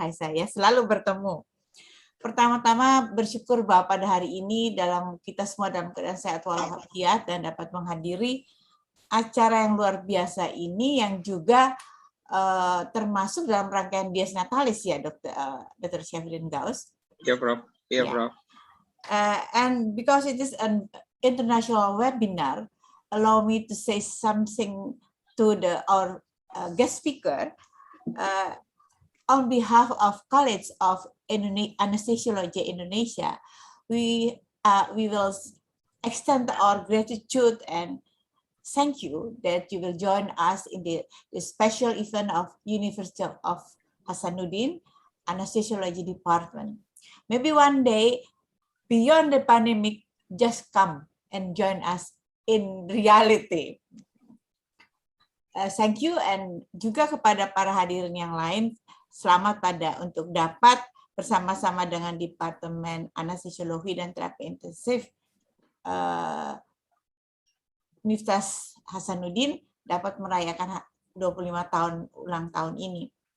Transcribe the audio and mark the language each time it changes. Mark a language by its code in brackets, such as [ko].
[id] Haisa, ya, selalu bertemu. Pertama-tama bersyukur bahwa pada hari ini kita semua dalam keadaan sehat walafiat dan dapat menghadiri acara yang luar biasa ini, yang juga termasuk dalam rangkaian Dies Natalis ya, Dr. Syaifuddin Gaus. Ya, Prof. Ya, Prof. [en] And because it is an international webinar, allow me to say something to our guest speaker. On behalf of College of Anesthesiology Indonesia, we will extend our gratitude and thank you that you will join us in the special event of University of Hasanuddin Anesthesiology Department. Maybe one day, beyond the pandemic, just come and join us in reality. Thank you, [id] and juga kepada para hadirin yang lain, selamat untuk dapat bersama-sama dengan Departemen Anestesiologi dan Terapi Intensif Universitas Hasanuddin dapat merayakan 25 tahun ulang tahun ini.